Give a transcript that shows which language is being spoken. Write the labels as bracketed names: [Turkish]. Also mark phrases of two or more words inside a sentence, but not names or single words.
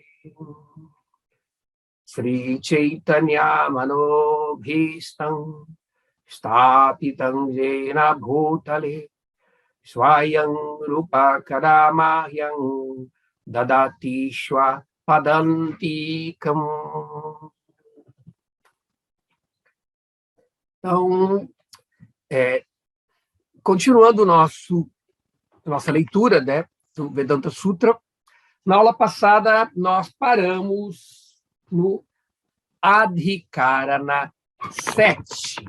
[Sanskrit] श्री चैतन्य मनोऽभीष्टं स्थापितं येन भूतले स्वयं रूपः कदा मह्यं ददाति स्व पदान्तिकम्. [Portuguese] Então, continuando nossa leitura, né, do Vedanta Sutra, na aula passada nós paramos no Adhikarana 7.